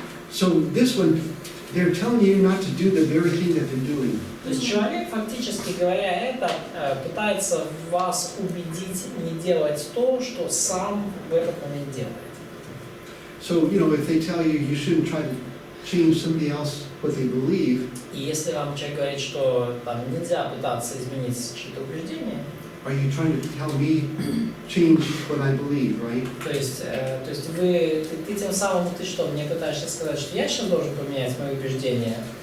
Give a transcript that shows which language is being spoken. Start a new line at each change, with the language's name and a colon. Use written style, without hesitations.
English: So this one, they're telling you not to do the very thing that they're doing.
Russian: То есть человек, фактически говоря это, пытается вас убедить не делать то, что сам в этот момент делает.
English: So, if they tell you shouldn't try to change somebody else what they believe,
Russian: И если вам человек говорит, что там нельзя пытаться изменить чьи-то убеждения,
English: are you trying to tell me change what I believe, right?
Russian: то есть ты тем самым, ты что, мне пытаешься сказать, что я сейчас должен поменять мои убеждения?